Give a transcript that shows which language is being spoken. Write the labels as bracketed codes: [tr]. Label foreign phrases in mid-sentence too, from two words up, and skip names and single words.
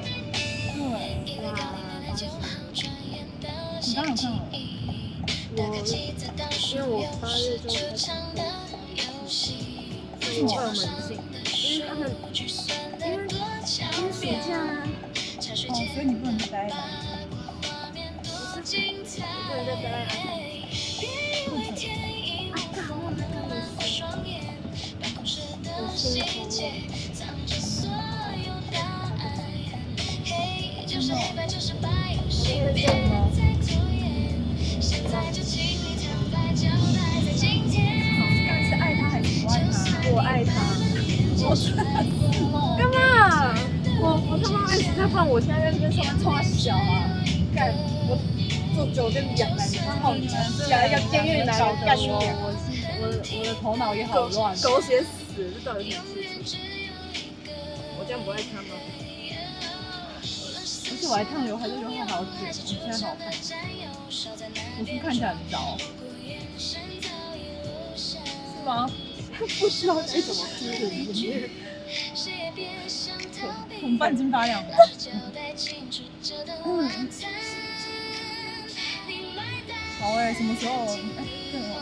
[zh] 對。哇，你剛剛有看嗎？因為我8月就開始上2門性，因為他們因為暑假啊，哦，所以你不能待在那裡。不是，我不能再待在那裡。干嘛在干嘛？我辛苦了。就是黑白，就是白，有些真的别再拖延。現在就請你坦白交代，在今天。但是愛他還是不愛他？我愛他。我真的是哦。幹嘛？我他媽愛死他，不然我現在在這邊上班衝他小啊！幹，我做酒店養男人，操你媽！養一個監獄男人幹你娘！我的頭腦也好亂。狗血死，這到底什麼事情？我這樣不愛他嗎？而且我還燙劉海，這劉海好捲，我現在好看。我是看起來很糟。是嗎？不知道該怎麼梳理。很半斤八兩的。好哎，什麼時候？对哦。